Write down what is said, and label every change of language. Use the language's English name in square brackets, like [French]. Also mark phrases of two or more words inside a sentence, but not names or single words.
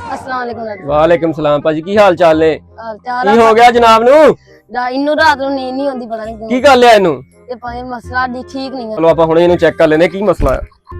[Punjabi] ਵਾਲੇਕੁਮ ਸਲਾਮ ਭਾਜੀ ਕੀ ਹਾਲ ਚਾਲ ਨੇ ਕੀ ਹੋ ਗਿਆ ਜਨਾਬ ਨੂੰ ਇਹਨੂੰ ਰਾਤ ਨੂੰ ਨੀਂਦ ਨਹੀਂ ਆਂਦੀ ਪਤਾ ਨਹੀਂ ਕੀ ਗੱਲ ਹੈ ਇਹਨੂੰ ਤੇ ਭਾਈ ਮਸਲਾ ਦੀ ਠੀਕ ਨਹੀਂ ਹੈ ਚੱਲੋ ਆਪਾਂ ਹੁਣੇ ਇਹਨੂੰ ਚੈੱਕ ਕਰ ਲੈਨੇ ਕੀ ਮਸਲਾ ਹੈ